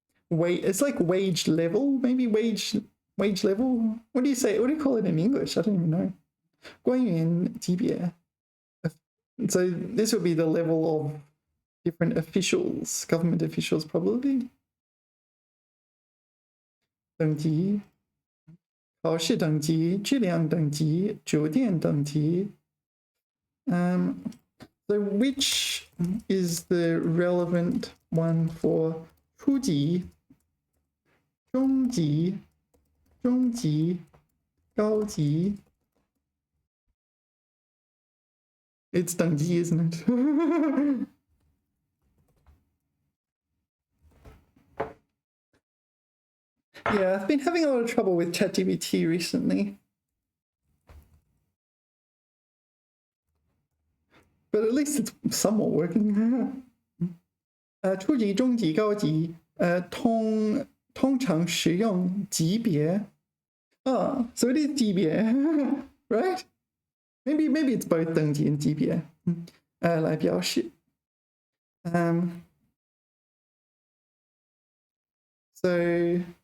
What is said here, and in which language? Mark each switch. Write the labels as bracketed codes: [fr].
[en] It's like wage level, maybe wage level. What do you say? What do you call it in English? I don't even know. 官员级别 So this would be the level of different officials, government officials probably. [zh] 等级考试等级质量等级酒店等级 So which is the relevant one for 初级中级高级 It's 等级 isn't it? [en] Yeah, I've been having a lot of trouble with ChatGPT recently. But at least it's somewhat working. [zh] 初级、中级、高级通常使用级别 so it is 级别 right? [en] Maybe it's both 等级 and 级别来表示 So